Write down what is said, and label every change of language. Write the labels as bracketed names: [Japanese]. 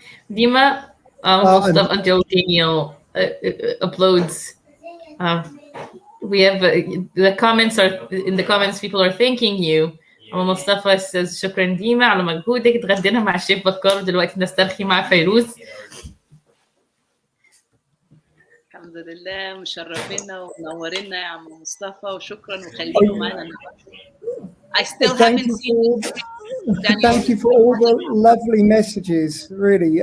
[English] Dima, we'll stop until Daniel uploads. We have the comments are in the comments. People are thanking you. [Arabic] مصطفى says شكرا ديما على مجهودك. اتغدينا مع الشيف بكار ودلوقتي نسترخي مع فيروز. الحمد لله مشرفينا ومنورينا يا عم مصطفى وشكرا وخليكم معنا. [English] I still haven't seen Thank you for all the lovely messages, really.